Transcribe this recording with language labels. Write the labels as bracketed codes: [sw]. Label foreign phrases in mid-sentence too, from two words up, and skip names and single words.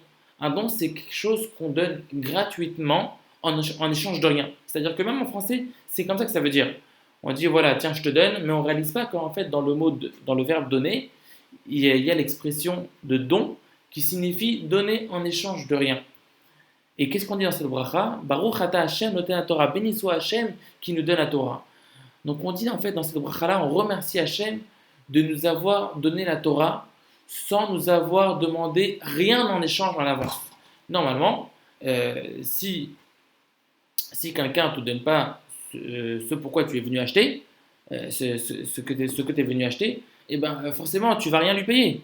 [fr] Un don, c'est quelque chose qu'on donne gratuitement en échange de rien. C'est-à-dire que même en français, c'est comme ça que ça veut dire. On dit voilà, tiens, je te donne, mais on ne réalise pas qu'en fait, dans le verbe donner, il y a l'expression de don qui signifie donner en échange de rien. Et qu'est-ce qu'on dit dans cette bracha? [he] ברוך אתה השם נותן לה תורה. [fr] Béni soit Hashem qui nous donne la Torah. Donc on dit en fait dans cette bracha-là, on remercie Hashem de nous avoir donné la Torah sans nous avoir demandé rien en échange en avance. Normalement, si quelqu'un ne te donne pas ce pourquoi tu es venu acheter, ce que tu es venu acheter, eh ben, forcément, tu ne vas rien lui payer.